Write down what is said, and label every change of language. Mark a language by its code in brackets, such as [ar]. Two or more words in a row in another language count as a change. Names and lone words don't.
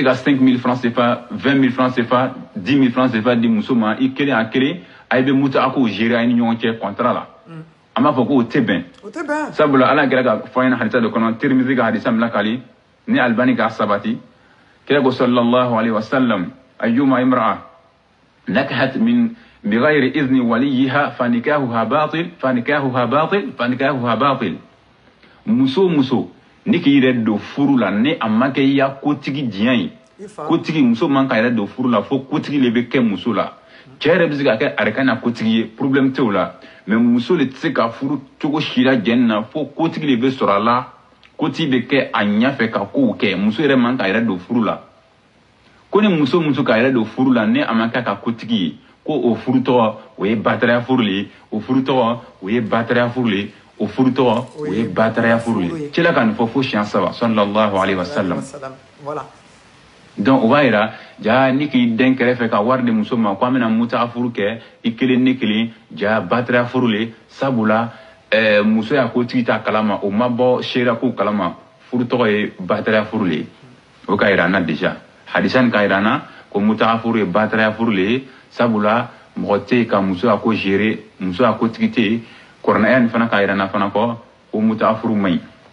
[bm] ka 5000 francs CFA 20000 francs CFA 10000 francs CFA di muso ma i kelen a kelen a bɛ muta ko gérer a ni ɲɔgɔn cɛ contrat la ama fɔ ko o tɛ bɛn sabula ala kɛra ka fɔ an ɲɛna hadisa dɔ kɔnɔ Tirmizi ka hadisa min lakali ni Albani k'a sabati kira ko [ar] صلى الله عليه وسلم أيما امرأة نكحت من بغير إذن وليها فنكاحها [bm] batil muso ni k'i yɛrɛ don furu la ni a ma kɛ i ya kotigi diɲɛ ye kotigi muso man ka yɛrɛ don furu la fo kotigi le bɛ kɛ muso la cɛ yɛrɛ bɛ se ka kɛ arekana kotigi ye problème tɛ o la mais muso le tɛ se ka furu cogo si la jɛnni na fo kotigi le bɛ sɔrɔ a la kotigi bɛ kɛ a ɲɛfɛ ka kow kɛ muso yɛrɛ man ka yɛrɛ don furu la ko ni muso ka yɛrɛ don furu la ni a ma kɛ ka kotigi ye ko o furu tɔgɔ o ye bataraya furu le ye o furu tɔgɔ o ye bataraya furu le ye o furu tɔgɔ o ye bataraya furu le ye cɛla ka nin fɔ fo siɲɛ 3 [ar] صلى الله عليه وسلم [bm] donc o b'a yira ja ni k'i den kɛrɛfɛ ka wari di muso ma ko an bɛna muta furu kɛ i kelen ni kelen ja batara furu le sabula muso y'a ko tigi ta kalama o ma bɔ seera ko kalama furu tɔgɔ ye batara furu le o ka yira an na déjà hadisa nin ka yira an na ko muta furu ye batara furu le sabula mɔgɔ tɛ yen ka muso y'a ko gérer muso y'a ko tigi tɛ yen kɔrɔnaya nin fana ka yira an na fana ko muta furu man ɲi